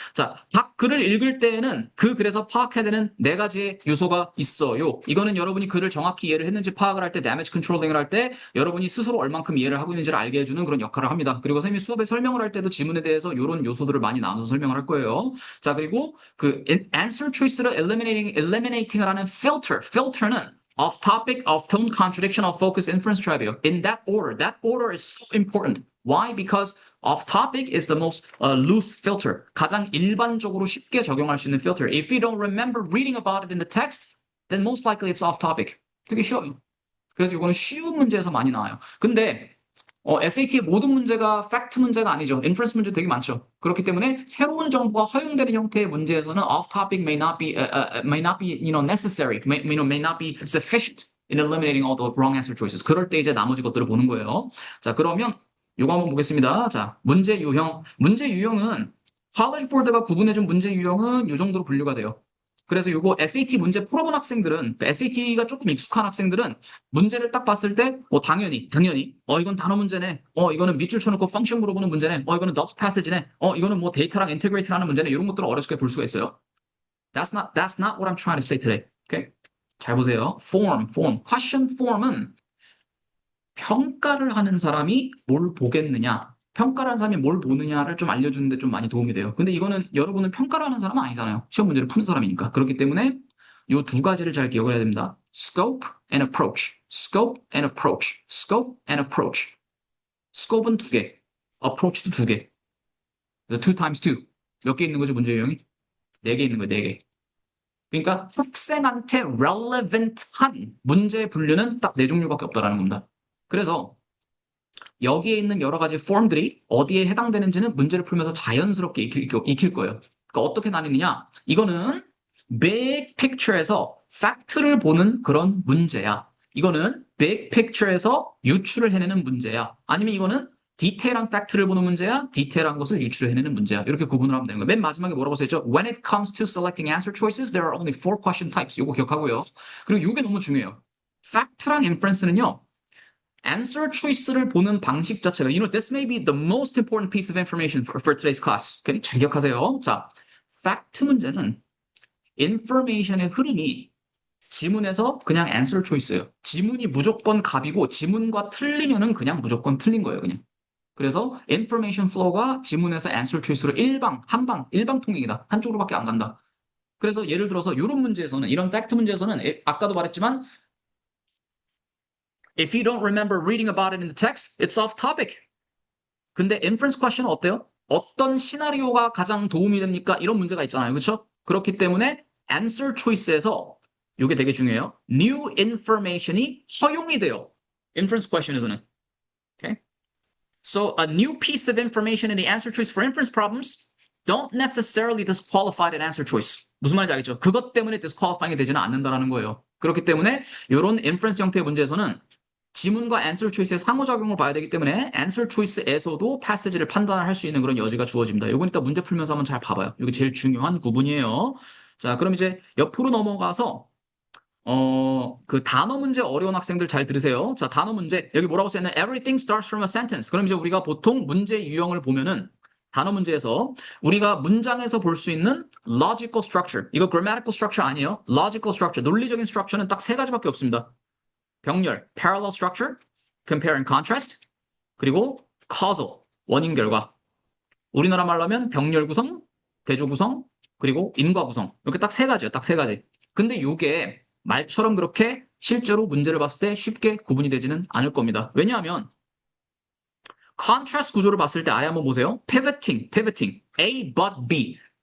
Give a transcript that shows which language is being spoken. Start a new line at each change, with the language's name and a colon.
Korean: 자, 각 글을 읽을 때에는 그 글에서 파악해야 되는 네 가지의 요소가 있어요. 이거는 여러분이 글을 정확히 이해를 했는지 파악을 할 때, damage controlling을 할 때, 여러분이 스스로 얼만큼 이해를 하고 있는지를 알게 해주는 그런 역할을 합니다. 그리고 선생님이 수업에 설명을 할 때도 지문에 대해서 이런 요소들을 많이 나눠서 설명을 할 거예요. 자, 그리고 그 answer choice를 eliminating을 하는 filter는 off topic, off tone, contradiction, off focus, inference, trivial.
English: In that order. That order is so important. Why? Because off topic is the most loose filter.
Korean: 가장 일반적으로 쉽게 적용할 수 있는 filter.
English: If you don't remember reading about it in the text, then most likely it's off topic.
Korean: 되게 쉬워요. 그래서 이거는 쉬운 문제에서 많이 나와요. 근데 SAT의 모든 문제가 팩트 문제가 아니죠. 인퍼런스 문제 되게 많죠. 그렇기 때문에 새로운 정보가 허용되는 형태의 문제에서는
English: off topic may not be necessary, may not be sufficient in eliminating all the wrong answer choices.
Korean: 그럴 때 이제 나머지 것들을 보는 거예요. 자, 그러면 이거 한번 보겠습니다. 자, 문제 유형. 문제 유형은 college board가 구분해준 문제 유형은 이 정도로 분류가 돼요. 그래서 이거 SAT 문제 풀어본 학생들은, SAT가 조금 익숙한 학생들은 문제를 딱 봤을 때, 당연히, 이건 단어 문제네. 이거는 밑줄 쳐놓고 펑션 물어보는 문제네. 이거는 너트 패스지네. 이거는 뭐 데이터랑 인테그레이트 하는 문제네. 이런 것들을 어렵게 볼 수가 있어요.
English: That's not what I'm trying to say today.
Korean: Okay? 잘 보세요. question form은 평가를 하는 사람이 뭘 보겠느냐. 평가를 하는 사람이 뭘 보느냐를 좀 알려주는데 좀 많이 도움이 돼요. 근데 이거는 여러분은 평가를 하는 사람은 아니잖아요. 시험 문제를 푸는 사람이니까. 그렇기 때문에 이 두 가지를 잘 기억을 해야 됩니다.
English: Scope and approach. Scope and approach. Scope and approach.
Korean: Scope은 두 개. approach도 두 개. 그래서 2 times 2. 몇 개 있는 거죠, 문제 유형이? 네 개 있는 거예요, 네 개. 그러니까 학생한테 relevant한 문제 분류는 딱 네 종류밖에 없다라는 겁니다. 그래서 여기에 있는 여러 가지 폼들이 어디에 해당되는지는 문제를 풀면서 자연스럽게 익힐 거예요. 그러니까 어떻게 나뉘느냐? 이거는 big picture에서 팩트를 보는 그런 문제야. 이거는 big picture에서 유출을 해내는 문제야. 아니면 이거는 디테일한 팩트를 보는 문제야, 디테일한 것을 유출해내는 문제야. 이렇게 구분을 하면 되는 거예요. 맨 마지막에 뭐라고 써있죠?
English: When it comes to selecting answer choices, there are only four question types.
Korean: 이거 기억하고요. 그리고 이게 너무 중요해요. 팩트랑 인퍼런스는요. answer choice를 보는 방식 자체가,
English: this may be the most important piece of information for today's class.
Korean: Okay? 잘 기억하세요. 자, 팩트 문제는 information의 흐름이 지문에서 그냥 answer choice예요. 지문이 무조건 갑이고 지문과 틀리면은 그냥 무조건 틀린 거예요, 그냥. 그래서 information flow가 지문에서 answer choice로 일방통행이다. 한쪽으로밖에 안 간다. 그래서 예를 들어서 이런 문제에서는, 이런 팩트 문제에서는 아까도 말했지만
English: if you don't remember reading about it in the text, it's off topic.
Korean: 근데 inference question은 어때요? 어떤 시나리오가 가장 도움이 됩니까? 이런 문제가 있잖아요. 그렇죠? 그렇기 때문에 answer choice에서 이게 되게 중요해요. new information이 허용이 돼요. inference question에서는.
English: Okay? So a new piece of information in the answer choice for inference problems don't necessarily disqualify that answer choice.
Korean: 무슨 말인지 알겠죠? 그것 때문에 disqualifying이 되지는 않는다라는 거예요. 그렇기 때문에 이런 inference 형태의 문제에서는 지문과 answer choice의 상호작용을 봐야 되기 때문에 answer choice에서도 passage를 판단할 수 있는 그런 여지가 주어집니다. 이건 이따 문제 풀면서 한번 잘 봐봐요. 이게 제일 중요한 구분이에요. 자, 그럼 이제 옆으로 넘어가서 그 단어 문제 어려운 학생들 잘 들으세요. 자, 단어 문제. 여기 뭐라고 써있나?
English: Everything starts from a sentence.
Korean: 그럼 이제 우리가 보통 문제 유형을 보면은 단어 문제에서 우리가 문장에서 볼 수 있는 logical structure. 이거 grammatical structure 아니에요. logical structure. 논리적인 structure는 딱 세 가지밖에 없습니다. 병렬, parallel structure, compare and contrast, 그리고 causal, 원인 결과. 우리나라 말로 하면 병렬 구성, 대조 구성, 그리고 인과 구성. 이렇게 딱 세 가지예요. 딱 세 가지. 근데 이게 말처럼 그렇게 실제로 문제를 봤을 때 쉽게 구분이 되지는 않을 겁니다. 왜냐하면 contrast 구조를 봤을 때 아예 한번 보세요.
English: pivoting, A but B.